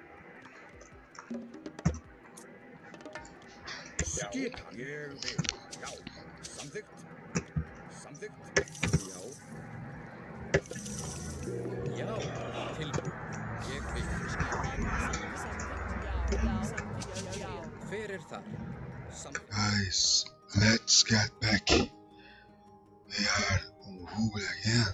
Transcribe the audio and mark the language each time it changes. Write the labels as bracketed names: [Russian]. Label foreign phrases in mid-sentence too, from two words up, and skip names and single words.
[Icelandic] skipan, ég vil. Já, samþykkt. já, Já. Tilbúin. Ég vil. Hver er þar? Samþykkt. [English] Guys, let's get back. We are on Google again.